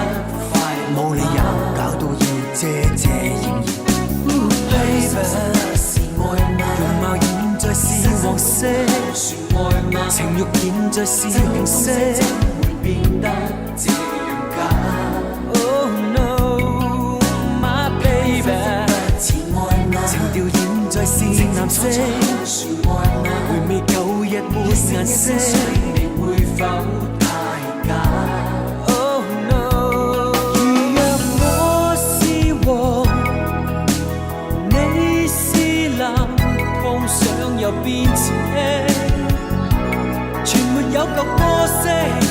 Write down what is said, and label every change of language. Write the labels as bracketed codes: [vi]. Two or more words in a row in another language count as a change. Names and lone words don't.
[yue] 冇理由搞到要遮遮掩掩。容貌現在是黃色，情慾現在是紅色，變得這樣假。 [en] Oh no, my baby， [yue] 情調現在是藍色，回味舊日沒顏色，會否太假？ [en] Oh no， [yue] 如若我是黃，你是藍，碰上又變邪，全沒有舊歌聲。